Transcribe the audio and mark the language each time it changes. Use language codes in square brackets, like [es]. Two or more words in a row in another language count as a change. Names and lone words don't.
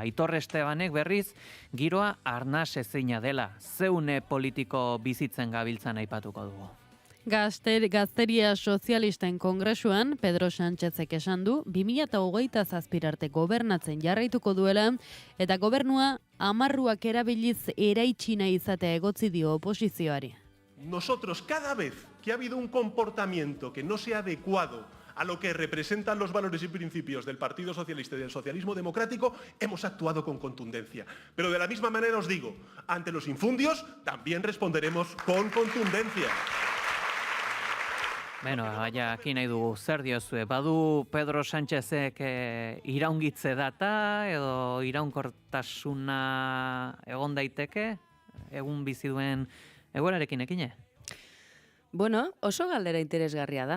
[eu] Aitor Estebanek berriz, giroa arnas ezina dela, zeune politiko bizitzen gabiltzan aipatuko dugu. Gazteria Sozialisten Kongresuan, Pedro Sánchezek esan du, 2027 arte gobernatzen jarraituko duela, eta gobernua amarruak erabiliz eraitsina izatea egotzi dio oposizioari. [es] Nosotros, cada vez que ha habido un comportamiento que no sea adecuado a lo que representan los valores y principios del Partido Socialista y del socialismo democrático, hemos actuado con contundencia. Pero de la misma manera os digo, ante los infundios también responderemos con contundencia. [eu] Bueno, baina, aki nahi dugu, zer diozue? Badu Pedro Sánchezek iraungitze data edo iraunkortasuna egon daiteke? Egun bizi duen egoerarekin ekine? Bueno, oso galdera interesgarria da.